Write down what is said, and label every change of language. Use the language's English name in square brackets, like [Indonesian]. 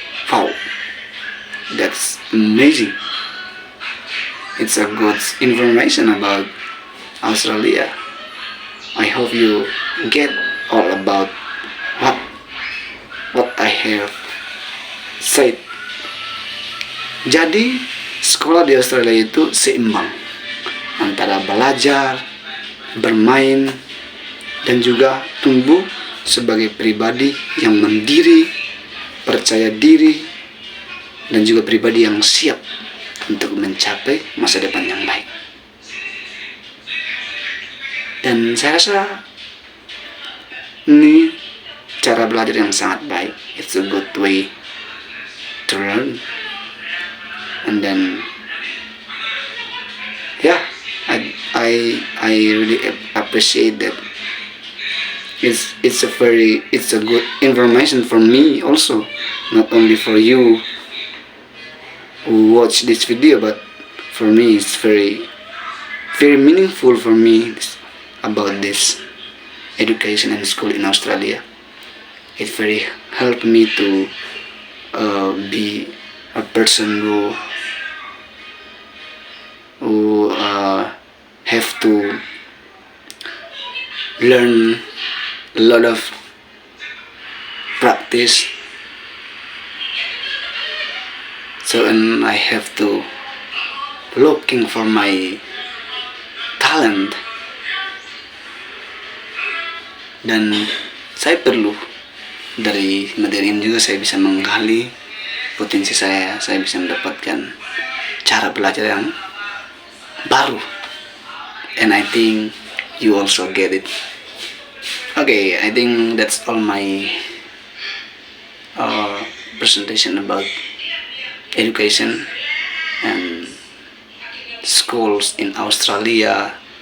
[English] Wow, that's amazing. It's a good information about Australia. I hope you get all about what I have said. [Indonesian] Jadi sekolah di Australia itu seimbang antara belajar, bermain, dan juga tumbuh sebagai pribadi yang mandiri, percaya diri, dan juga pribadi yang siap untuk mencapai masa depan yang baik. Dan saya rasa ini cara belajar yang sangat baik. [English] It's a good way to learn. And then yeah, I really appreciate that. It's a good information for me also, not only for you who watch this video, but for me it's very meaningful for me about this education and school in Australia. It very helped me to be a person who have to learn a lot of practice. So and I have to looking for my talent. [Indonesian] Dan saya perlu dari materi ini juga saya bisa menggali potensi saya bisa mendapatkan cara belajar yang baru. [English] And I think you also get it. Okay, I think that's all my presentation about education and schools in Australia.